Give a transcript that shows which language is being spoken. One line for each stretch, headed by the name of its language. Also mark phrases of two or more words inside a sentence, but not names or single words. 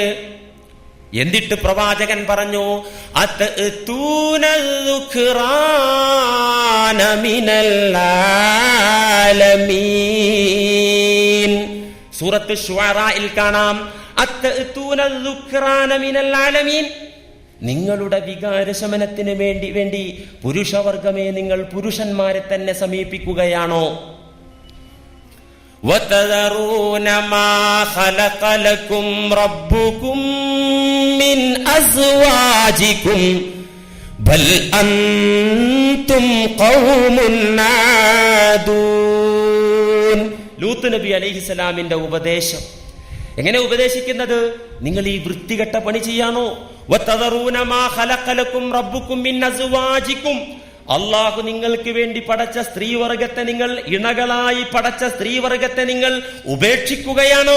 Malayalam: എന്നിട്ട് പ്രവാചകൻ പറഞ്ഞു,
Arabic: أتأتون من العالمين.
Malayalam: സൂറത്ത് ശുഅറായിൽ കാണാം,
Arabic: أتأتون من العالمين.
Malayalam: നിങ്ങളുടെ വികാരശമനത്തിന് വേണ്ടി പുരുഷവർഗമേ, നിങ്ങൾ പുരുഷന്മാരെ തന്നെ സമീപിക്കുകയാണോ?
Arabic: وَتَذَرُونَ مَا خَلَقَ لَكُمْ رَبُّكُمْ مِنْ أَزْوَاجِكُمْ بَلْ أَنْتُمْ قَوْمٌ عَادُونَ.
Malayalam: ലൂത്ത് നബി അലൈഹിസ്സലാമിന്റെ ഉപദേശം എങ്ങനെ ഉപദേശിക്കുന്നത്? നിങ്ങൾ ഈ വൃത്തികെട്ട പണി ചെയ്യാണോ?
Arabic: وتذرون ما خلق لكم ربكم من أزواجكم.
Malayalam: അല്ലാഹു നിങ്ങൾക്ക് വേണ്ടി പടച്ച സ്ത്രീവർഗത്തെ, നിങ്ങൾ ഇണകളായി പടച്ച സ്ത്രീവർഗത്തെ നിങ്ങൾ ഉപേക്ഷിക്കുകയാണോ?